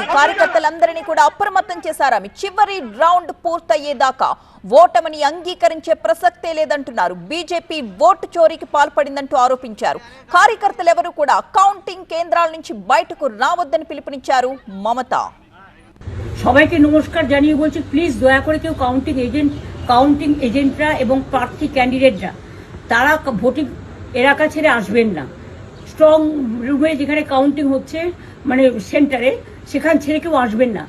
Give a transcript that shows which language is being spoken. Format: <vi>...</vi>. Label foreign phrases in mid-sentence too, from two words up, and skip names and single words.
<te>కార్యకర్తలందరినీ కూడా అప్రమత్తం చేశారు. ఆమె చివరి రౌండ్ పూర్తయ్యేదాకా ఓటమిని అంగీకరించే ప్రసక్తే లేదంటున్నారు. బీజేపీ ఓటు చోరీకి పాల్పడిందంటూ ఆరోపించారు. కార్యకర్తలెవరూ కూడా కౌంటింగ్ కేంద్రాల నుంచి బయటకు రావద్దని పిలుపునిచ్చారు మమతా.</te> <bn>সবাইকে নমস্কার জানিয়ে বলছি, প্লিজ দয়া করে কেউ কাউন্টিং এজেন্টরা এবং প্রার্থী ক্যান্ডিডেটরা তারা ভোটিং এলাকা ছেড়ে আসবেন না। স্ট্রং রুমে যেখানে কাউন্টিং হচ্ছে মানে সেন্টারে সেখান ছেড়ে কেউ আসবেন না।</bn>